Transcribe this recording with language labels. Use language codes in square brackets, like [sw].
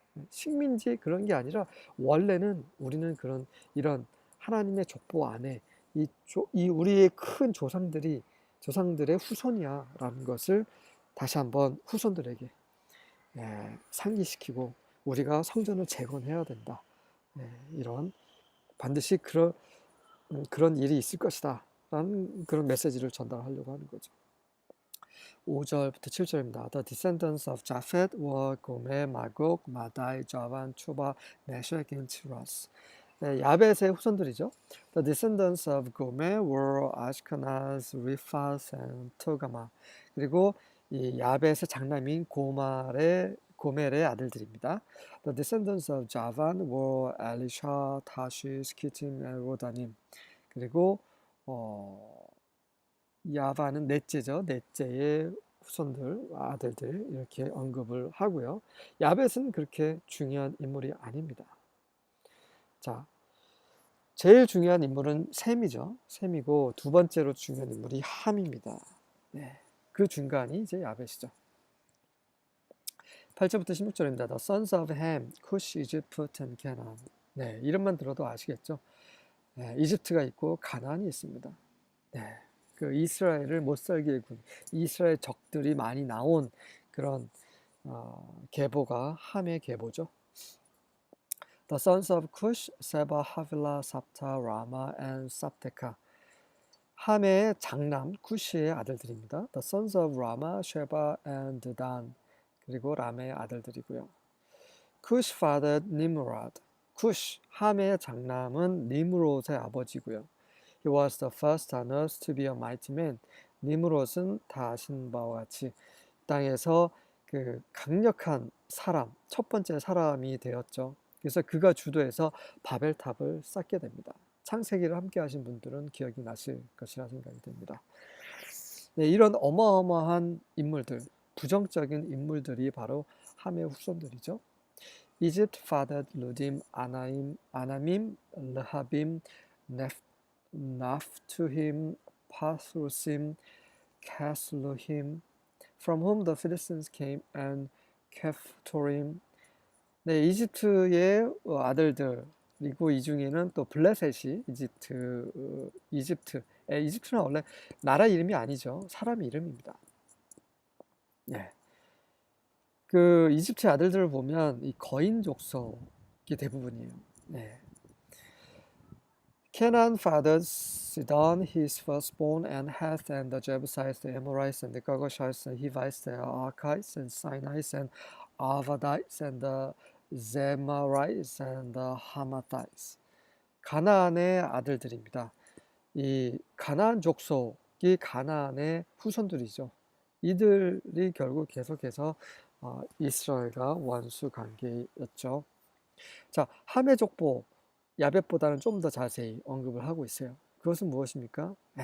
[ko] 식민지 그런 게 아니라 원래는 우리는 이런 하나님의 족보 안에 이 우리의 큰 조상들의 후손이야라는 것을 다시 한번 후손들에게 상기시키고 우리가 성전을 재건해야 된다. 이런 반드시 그런 일이 있을 것이다. 라는 그런 메시지를 전달하려고 하는 거죠. 5절부터 7절입니다. [en] The descendants of Japheth were Gomer, Magog, Madai, Javan, Tuba, Meshech, and Tiras. [ko] 야벳의 후손들이죠. [en] The descendants of Gomer were Ashkenaz, Riphath, and Togarmah. [ko] 그리고 이 야벳의 장남인 고멜의 아들들입니다. [en] The descendants of Javan were Elisha, Tashish, Kittim, and Rodanim. [ko] 그리고 야바는 넷째죠. 넷째의 후손들, 아들들 이렇게 언급을 하고요. 야벳은 그렇게 중요한 인물이 아닙니다. 자, 제일 중요한 인물은 셈이죠. 셈이고 두 번째로 중요한 인물이 함입니다. 그 중간이 이제 야벳이죠. 8절부터 16절입니다. [en] The sons of Ham, Cush, Egypt, and Canaan. [ko] 이름만 들어도 아시겠죠? 이집트가 있고 가나안이 있습니다. 그 이스라엘을 못 살게 군 이스라엘 적들이 많이 나온 그런 계보가 함의 계보죠. [en] The sons of Cush, Seba, Havilah, Sabta, Rama, and Sabteka. [ko] 함의 장남 쿠시의 아들들입니다. [en] The sons of Rama, Sheba, and Dan. [ko] 그리고 람의 아들들이고요. [en] Cush fathered Nimrod. [ko] 쿠시, 함의 장남은 니므롯의 아버지고요. [en] He was the first on earth to be a mighty man. [ko] 니므롯은 다 아신 바와 같이 땅에서 그 강력한 사람, 첫 번째 사람이 되었죠. 그래서 그가 주도해서 바벨탑을 쌓게 됩니다. 창세기를 함께 하신 분들은 기억이 나실 것이라 생각이 됩니다. 네, 이런 어마어마한 인물들, 부정적인 인물들이 바로 함의 후손들이죠. [en] Egypt fathered Ludim, Anamim, Lehabim, Naphtuhim, Pathrusim, Casluhim, from whom the Philistines came, and Kephtorim. [ko] 네, 이집트의 아들들, 그리고 이 중에는 또 블레셋이 이집트는 원래 나라 이름이 아니죠. 사람 이름입니다. 네. 그 이집트 아들들을 보면 이 거인 족속이 대부분이에요. 네. [en] Canaan fathered Sidon, his firstborn, and Heth, and the Jebusites, the Amorites, and the Girgashites, the Hivites, the Archites, and Sinites, and Arvadites, and the Zemarites, and the Hamathites. [ko] 가나안의 아들들입니다. 이 가나안 족속이 가나안의 후손들이죠. 이들이 결국 계속해서 이스라엘과 원수 관계였죠. 자, 함의 족보 야벳보다는 좀 더 자세히 언급을 하고 있어요. 그것은 무엇입니까?